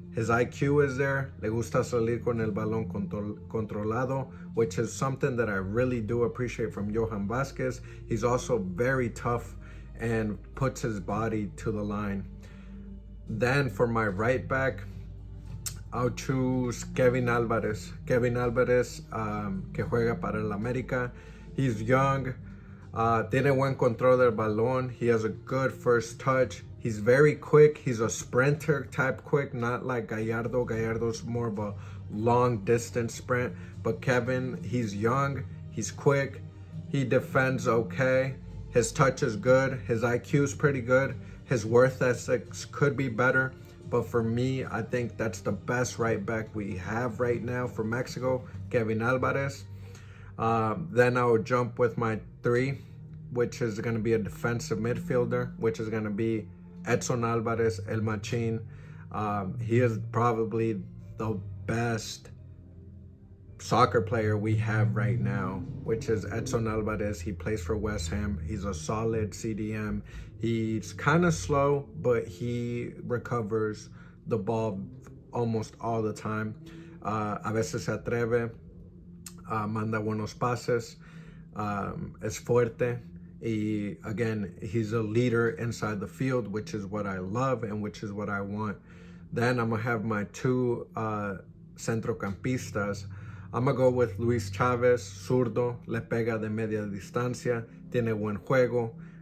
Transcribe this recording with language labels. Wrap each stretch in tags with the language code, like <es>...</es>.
<en>His IQ is there.</en> <es>Le gusta salir con el balón controlado,</es> <en>which is something that I really do appreciate from Johan Vázquez. He's also very tough and puts his body to the line. Then for my right back, I'll choose Kevin Alvarez.</en> <es>Kevin Alvarez, que juega para el América.</es> <en>He's young,</en> <es>tiene buen control del balón.</es> <en>He has a good first touch. He's very quick. He's a sprinter type quick, not like Gallardo. Gallardo's more of a long distance sprint. But Kevin, he's young, he's quick, he defends okay. His touch is good. His IQ is pretty good. His worth ethics could be better. But for me, I think that's the best right back we have right now for Mexico, Kevin Alvarez. Then I would jump with my three, which is going to be a defensive midfielder, which is going to be Edson Alvarez, El Machín. He is probably the best soccer player we have right now, which is Edson Alvarez. He plays for West Ham. He's a solid CDM. He's kind of slow, but he recovers the ball almost all the time.</en> <es>A veces se atreve, manda buenos pases, es fuerte.</es> <en>Y again, he's a leader inside the field, which is what I love and which is what I want. Then I'm going to have my two centrocampistas. I'm going to go with Luis Chávez,</en> <es>zurdo, le pega de media distancia, tiene buen juego.</es>